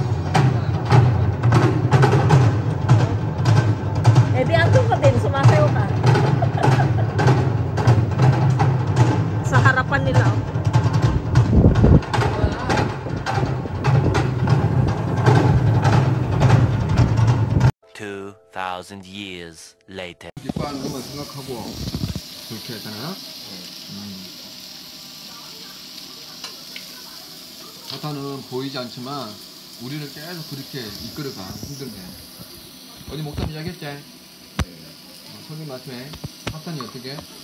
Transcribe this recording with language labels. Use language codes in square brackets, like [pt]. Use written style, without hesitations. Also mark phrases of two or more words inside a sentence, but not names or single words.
[tl] Eh di andun ka din, sumasayaw ka. Sa harapan nila. Oh. [en] 2,000 years later. [ko] 이빨 것만 생각하고 그렇게 했잖아. 사탄은 보이지 않지만 우리를 계속 그렇게 이끌어가 힘들게. 어디 목사님 이야기했지? 성경 말씀에 사탄이 어떻게?